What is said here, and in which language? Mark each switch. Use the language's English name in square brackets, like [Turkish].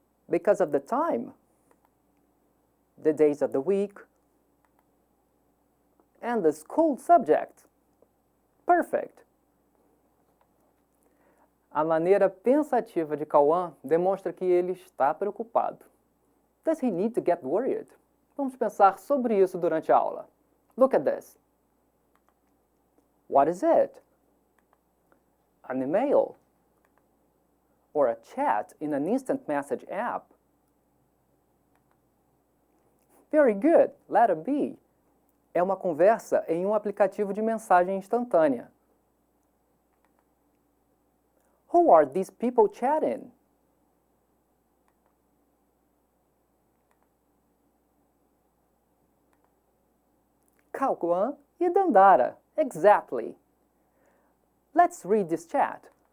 [English] Because of the time, the days of the week, and the school subject. Perfect. [Portuguese] A maneira pensativa de Cauã demonstra que ele está preocupado. [English] Does he need to get worried? [Portuguese] Vamos pensar sobre isso durante a aula. [English] Look at this. What is it? An email. Or a chat in an instant message app. Very good. Letter B. [Portuguese] É uma conversa em um aplicativo de mensagem instantânea. [English] Who are these people chatting? Cauã e Dandara. Exactly. Let's read this chat.